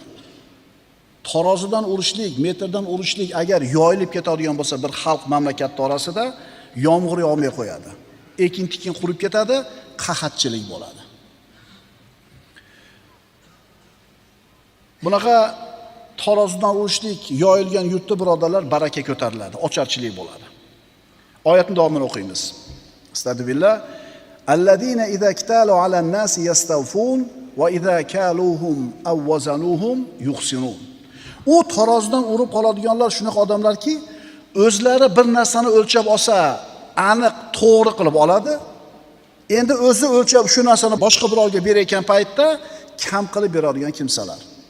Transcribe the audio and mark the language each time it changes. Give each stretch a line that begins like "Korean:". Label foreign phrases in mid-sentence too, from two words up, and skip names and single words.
Uzbek: Tarozidan urishlik, metrdan urishlik agar yoyilib ketadigan bo'lsa bir xalq mamlakat orasida yomg'ir yog'may qo'yadi. Ekin-tikin qurib ketadi, qahatchilik bo'ladi. Bunaqa tarozidan urishlik yoyilgan yurtda birodarlar baraka ko'tariladi, ocharchilik bo'ladi. Oyatning davomini o'qiymiz. Astagfirullah.
Arabic: الذين إذا اكتالوا على الناس يستوفون وإذا كالوهم أو وزنوهم يحسنون.
Uzbek: U tarozidan urib qoladiganlar shunaqa odamlarki, o'zlari bir narsani o'lchab olsa, aniq, to'g'ri qilib oladi. Endi o'zi o'lchab shu narsani boshqa birovga berayotgan paytda kam qilib beradigan kimsalar.